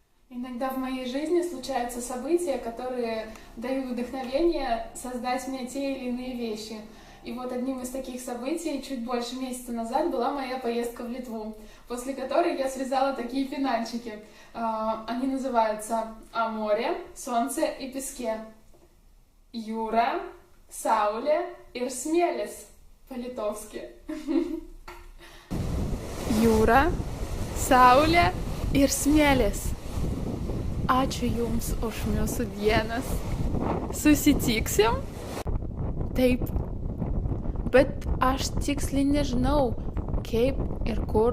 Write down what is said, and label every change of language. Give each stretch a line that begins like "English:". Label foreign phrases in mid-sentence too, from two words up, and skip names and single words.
Russian: Иногда в моей жизни случаются события, которые дают вдохновение создать мне те или иные вещи. И вот одним из таких событий чуть больше месяца назад была моя поездка в Литву, после которой я связала такие финальчики. Они называются «О море, солнце и песке».
Lithuanian: Jūra, Saulė ir smėlis по-литовски. Jūra, saulė ir smėlis. Ačiū Jums už mūsų dienas. Susitiksim? Taip. Bet aš tiksliai nežinau, kaip ir kur.